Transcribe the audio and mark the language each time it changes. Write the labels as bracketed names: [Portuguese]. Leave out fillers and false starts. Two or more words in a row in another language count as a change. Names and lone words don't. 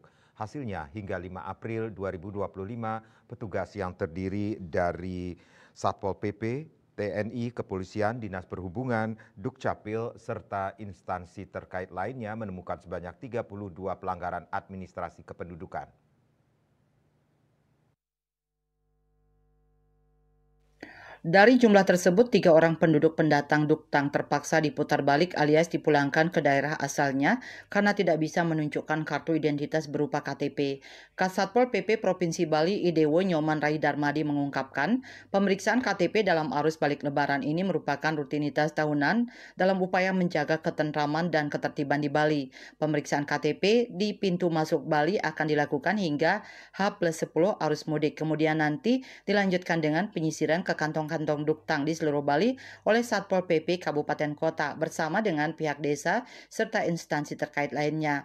[Indonesian] Hasilnya hingga 5 April 2025, petugas yang terdiri dari Satpol PP, TNI, Kepolisian, Dinas Perhubungan, Dukcapil, serta instansi terkait lainnya menemukan sebanyak 32 pelanggaran administrasi kependudukan. Dari jumlah tersebut, 3 orang penduduk pendatang Duktang terpaksa diputar balik alias dipulangkan ke daerah asalnya karena tidak bisa menunjukkan kartu identitas berupa KTP. Kasatpol PP Provinsi Bali IDW Nyoman Rai Darmadi mengungkapkan, pemeriksaan KTP dalam arus balik Lebaran ini merupakan rutinitas tahunan dalam upaya menjaga ketentraman dan ketertiban di Bali. Pemeriksaan KTP di pintu masuk Bali akan dilakukan hingga H+10 arus mudik. Kemudian nanti dilanjutkan dengan penyisiran ke kantong-kantong Duktang di seluruh Bali oleh Satpol PP Kabupaten Kota bersama dengan pihak desa serta instansi terkait lainnya.